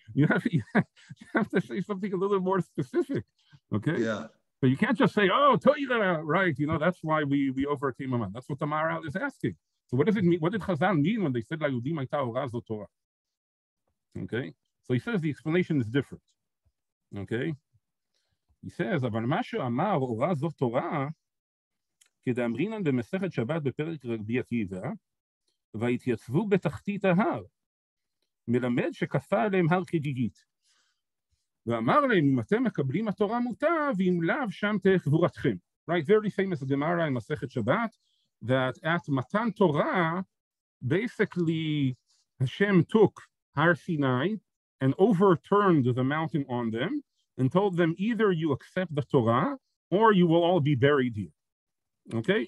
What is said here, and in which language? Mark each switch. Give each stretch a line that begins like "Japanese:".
English: You have to say something a little more specific. Okay. Yeah. So you can't just say, "Oh, Torah," right? That's why we overcame Haman. That's what the Maharal is asking. So what does it mean? What did Chazal mean when they said
Hebrew: "La Yudim Hayta Ora Zot Torah"?
English: Okay. So he says the explanation is different. Okay. He says,
Hebrew: "אבל מה שאמר אורה זו תורה, כדאמרינן במסכת שבת בפרק רבי עקיבא, והתייצבו בתחתית ההר, מלמד שכפה עליהם הר כגיגית. ואמר להם, אם אתם מקבלים התורה מוטב, ואם לאו שם תהיה קבורתכם."
English: Right, very famous Gemara in Masechet Shabbat, that at Matan Torah, basically Hashem took Har Sinai and overturned the mountain on them and told them, either you accept the Torah or you will all be buried here. Okay?